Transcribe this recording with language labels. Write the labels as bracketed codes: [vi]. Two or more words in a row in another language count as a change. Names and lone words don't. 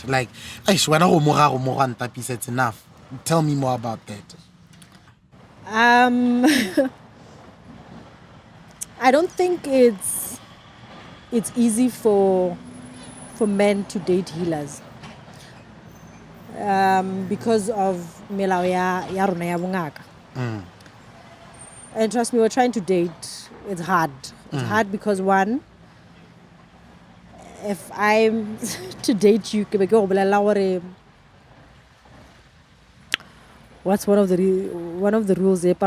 [en] Like, it's enough. Tell me more about that. I don't think it's easy for men to date healers. Because of [st] melao ya rona ya bongaka. [en] And trust me, we're trying to date. It's hard. It's hard because one, if I'm to date you, what's one of the rules?